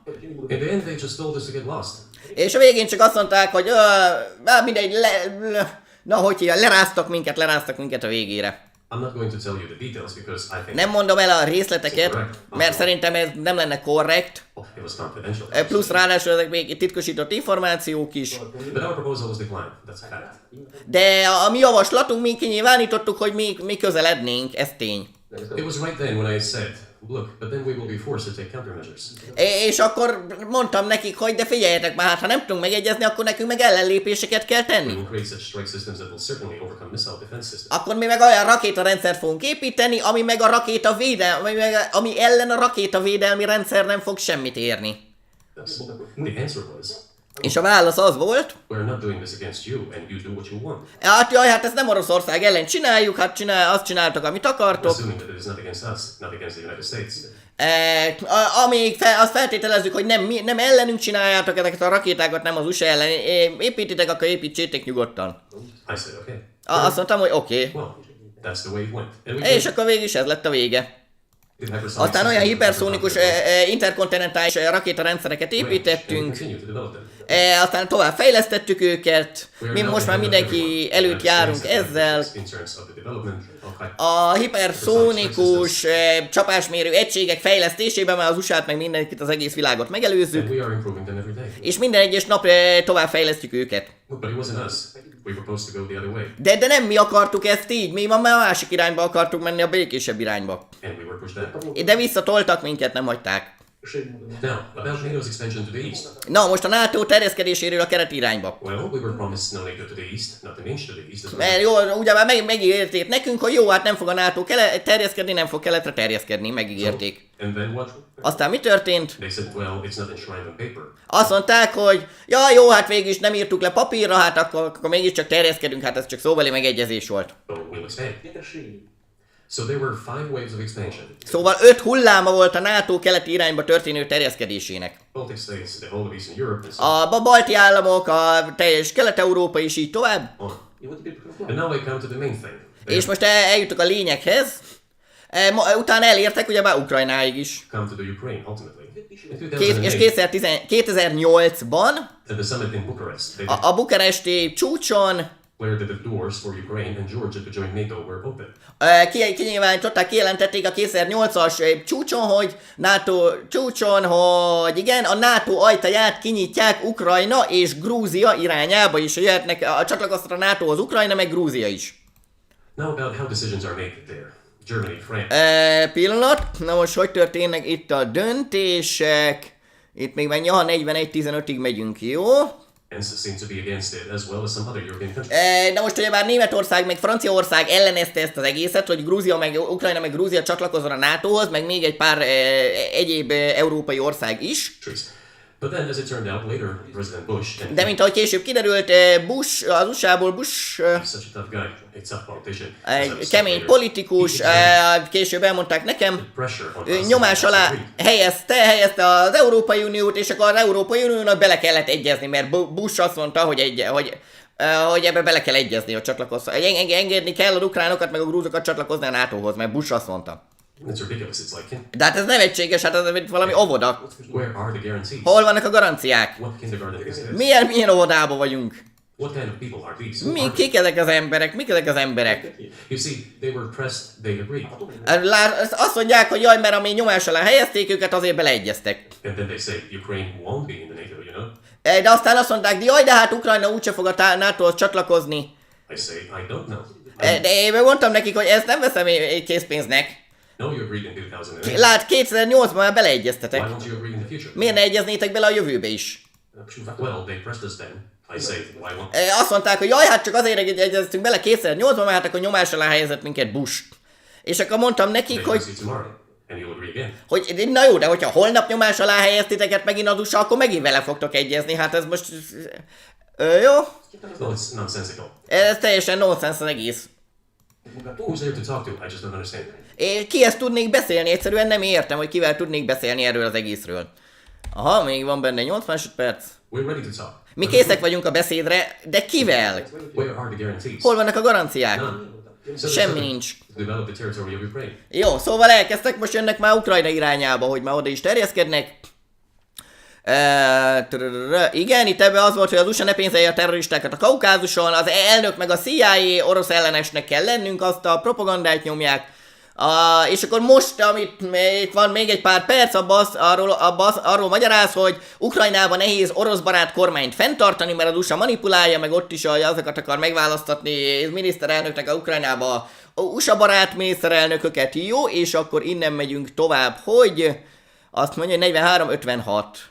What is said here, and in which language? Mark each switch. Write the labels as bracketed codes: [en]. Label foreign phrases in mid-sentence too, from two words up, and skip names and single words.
[en] In the end, they just told us to get lost. [hu] És a végén csak azt mondták, hogy mindegy, leráztak minket a végére. [en] I'm not going to tell you the details because I think [hu] Nem mondom el a részleteket, mert szerintem ez nem lenne korrekt. [en] it was confidential. [hu] Plusz ráadásul ezek még titkosított információk is. [en] But our proposal was declined. That's a fact. [hu] De a mi javaslatunk, mi kinyilvánítottuk, hogy mi közelednénk, ez tény. [en] It was right then when I said, look, but then we will be forced to take countermeasures. [hu] És akkor mondtam nekik, hogy de figyeljetek már, hát ha nem tudunk megegyezni, akkor nekünk meg ellenlépéseket kell [en] We [hu] tenni. [en] will create such strike systems that will certainly overcome missile defense systems. [hu] Akkor mi meg olyan rakétarendszert fogunk építeni, ami meg a ami ellen a rakétavédelmi rendszer nem fog semmit érni. [en] The answer was, [hu] És a válasz az volt, [en] We're not doing this against you, and you do what you want. [hu] hát jaj, hát ezt nem Oroszország ellen csináljuk, hát azt csináltok, amit akartok. [en] Assuming that it is not against us, not against the United States. [hu] Azt feltételezzük, hogy nem ellenünk csináljátok ezeket a rakétákat, nem az USA ellen. Építitek, akkor építsétek nyugodtan. [en] I said, okay. [hu] Azt mondtam, hogy oké. [en] Well, that's the way it went. And we [hu] És akkor végig is ez lett a vége. Aztán olyan hiperszónikus interkontinentális rakétarendszereket építettünk, aztán tovább fejlesztettük őket, mi most már mindenki előtt járunk ezzel. A hiperszónikus csapásmérő egységek fejlesztésében már az USA-t meg mindenkit, az egész világot megelőzzük, és minden egyes nap tovább fejlesztjük őket. De nem mi akartuk ezt így, mi már a másik irányba akartuk menni, a békésebb irányba. De visszatoltak minket, nem hagyták. [en] Now, about NATO's expansion to the east. [hu] Na, most a NATO terjeszkedéséről a keleti irányba. [en] Well, we were promised no NATO to the east, not an inch to the east as well. [hu] Mert jó, ugye már megígérték nekünk, hogy jó, hát nem fog a NATO terjeszkedni, nem fog keletre terjeszkedni, megígérték. [en] And then what? [hu] Aztán mi történt? [en] They said, well, it's not enshrined on paper. [hu] Azt mondták, hogy ja, jó, hát végig is nem írtuk le papírra, hát akkor mégiscsak terjeszkedünk, hát ez csak szóbeli megegyezés volt. [en] So we'll expand. So there were 5 waves of expansion. [hu] Szóval 5 hulláma volt a NATO keleti irányba történő terjeszkedésének. [en] Baltic states, the whole of Eastern Europe, and so [hu] A balti államok, a teljes Kelet-Európa is így tovább. [en] on. And now I come to the main thing. [hu] És most eljutok a lényeghez. Utána elértek ugye már Ukrajnáig is. [en] Come to the Ukraine, ultimately. In [hu] És [en] 2008, [hu] 2008-ban [en] at the summit in Bucharest, they [hu] a bukaresti csúcson [en] declared that the doors for Ukraine and Georgia to join NATO were open. [hu] kinyilvánították, kijelentették a 2008-as csúcson, hogy igen, a NATO ajtaját kinyitják Ukrajna és Grúzia irányába is, jöhetnek, csatlakozhat a NATO-hoz Ukrajna, meg Grúzia is. [en] Now about how decisions are made there. Germany, France. [hu] Pillanat, na most hogy történnek itt a döntések? Itt még meg 41-15-ig megyünk, jó? [en] And seems to be against it, as well as some other European countries. [hu] Na most ugyebár Németország meg Franciaország ellenezte ezt az egészet, hogy Grúzia meg Ukrajna meg Grúzia csatlakozzon a NATO-hoz, meg még egy pár egyéb európai ország is. [en] But then, as it turned out later, President Bush and [hu] De mint ahogy később kiderült, az USA-ból Bush [en] such a tough guy, a tough politician, [hu] egy kemény politikus, később elmondták nekem, [en] pressure on [hu] ő [en] us [hu] nyomás [en] to [hu] alá [en] agree. [hu] helyezte az Európai Uniót, és akkor az Európai Uniónak bele kellett egyezni, mert Bush azt mondta, hogy ebbe bele kell egyezni, hogy csatlakozza. Engedni kell a ukránokat, meg a grúzokat csatlakozni a NATO-hoz, mert Bush azt mondta. [en] It's ridiculous. It's like, [hu] De hát ez nevetséges, hát ez valami óvoda. [en] where are the guarantees? [hu] Hol vannak a garanciák? [en] What kindergarten is this? [hu] Milyen óvodában vagyunk? [en] What kind of people are these? Who are they? [hu] Kik ezek az emberek? Mik ezek az emberek? [en] You see, they were pressed, they agreed. [hu] Azt mondják, hogy jaj, mert ami nyomás alá helyezték őket, azért beleegyeztek. [en] And then they say, Ukraine won't be in the NATO, you know? [hu] De aztán azt mondták, jaj, de hát Ukrajna úgyse fog a NATO-hoz csatlakozni. [en] I say, I don't know. [hu] De én mondtam nekik, hogy ezt nem veszem egy készpénznek. [en] No, you agreed in 2008. [hu] Lát, 2008-ban már beleegyeztetek. [en] Why won't you agree in the future? [hu] Miért ne egyeznétek bele a jövőbe is? [en] Well, they pressed us then. I say, why won't? [hu] Azt mondták, hogy jaj, hát csak azért egyeztünk bele 2008-ban, mert hát akkor nyomás alá helyezett minket Bush. És akkor mondtam nekik, [en] They [hu] hogy, [en] will see tomorrow, and you'll agree again. [hu] hogy na jó, de hogyha holnap nyomás alá helyeztiteket megint az USA, akkor megint vele fogtok egyezni. Hát ez most... jó? [en] Well, it's nonsensical. [hu] Ez teljesen nonsens az egész. [en] Who's there to talk to? I just don't understand. [hu] Kihez tudnék beszélni? Egyszerűen nem értem, hogy kivel tudnék beszélni erről az egészről. Aha, még van benne 8 másodperc. [en] We're ready to talk. [hu] Mi készek vagyunk a beszédre, de kivel? [en] Where are the guarantees? [hu] Hol vannak a garanciák? [en] None. So [hu] Semmi [en] there's [hu] nincs. [en] nothing to develop the territory of Ukraine. [hu] Jó, szóval elkezdtek, most jönnek már Ukrajna irányába, hogy már oda is terjeszkednek. Igen, itt ebben az volt, hogy az USA ne pénzelje a terroristákat a Kaukázuson, az elnök meg a CIA orosz ellenesnek kell lennünk, azt a propagandát nyomják. És akkor most, amit itt van még egy pár perc, arról magyaráz, hogy Ukrajnában nehéz orosz barát kormányt fenntartani, mert az USA manipulálja, meg ott is azokat akar megválasztatni miniszterelnöknek a Ukrajnába USA barát miniszterelnököket, jó, és akkor innen megyünk tovább, hogy azt mondja, hogy 43-56.